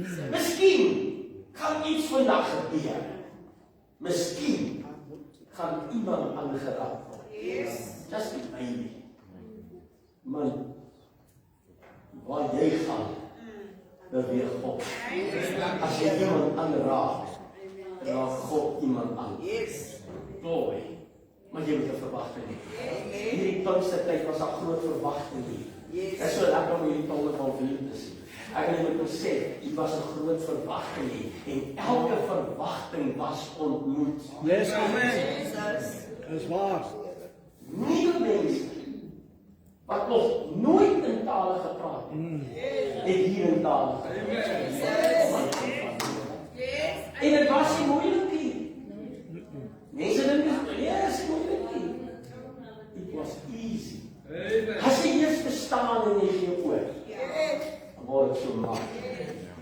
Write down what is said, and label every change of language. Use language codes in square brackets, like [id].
[af] Miskien gaan iets vandag gebeur. Miskien gaan iemand aangeraak word. [en] Just maybe. [af] Man, waar jy gaan, beweeg God. As jy iemand aanraak, raak God iemand aan. Glory. Maar jy moet 'n verwagting hê. Hierdie Pinkstertyd was 'n groot verwagting hier. Dit is so lekker om hierdie tonge van vuur te sien. Ek wil net sê, dit was 'n groot verwagting hier en elke verwagting was ontmoet. Yes, amen. Dis waar. Nuwe mense wat nog nooit in tale gepraat het. Het hier in tale gepraat. En dit was nie moeilik nie. Mense dink dit is moeilik nie. [en] It was easy. [af] As jy eers verstaan en jy gee oor, dan word het so makkelijk.